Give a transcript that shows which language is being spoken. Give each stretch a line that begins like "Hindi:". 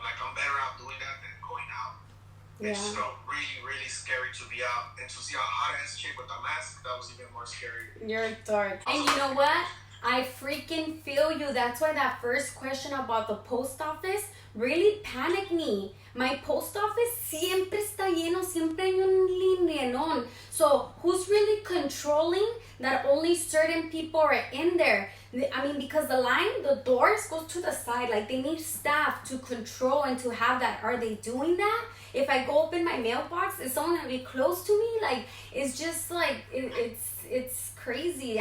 English: Like, I'm better off doing that than going out. It just felt really, really scary to be out. And to see a hot ass chick with a mask, that was even more scary. You're dark. And you know what? I freaking feel you. That's why that first question about the post office really panicked me. My post office
Spanish: siempre está lleno, siempre hay un lineón.
English: So who's really controlling that only certain people are in there? I mean, because the doors go to the side. Like, they need staff to control and to have that. Are they doing that? If I go open my mailbox, is someone gonna be close to me? Like, it's just like, it's crazy.